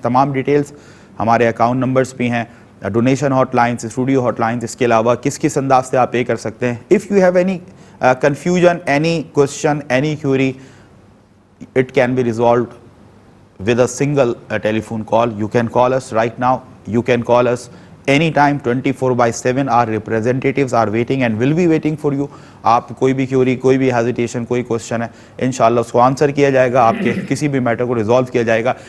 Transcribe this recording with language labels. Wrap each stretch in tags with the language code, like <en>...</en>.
<ur>تمام ڈیٹیلز, ہمارے account numbers بھی ہیں, donation hot lines, studio hot lines, اس کے علاوہ کس انداز سے آپ پے کر سکتے ہیں.</ur> <en>If you have any confusion, any question, any query, it can be resolved with a single telephone call. You can call us right now, you can call us anytime, 24/7. our representatives are waiting and will be waiting for you.</en> <ur>آپ کوئی بھی Curie, کوئی بھی hesitation, کوئی question ہے, انشاءاللہ اس کو answer کیا جائے گا, آپ کے کسی بھی میٹر کو ریزالو کیا جائے گا.</ur>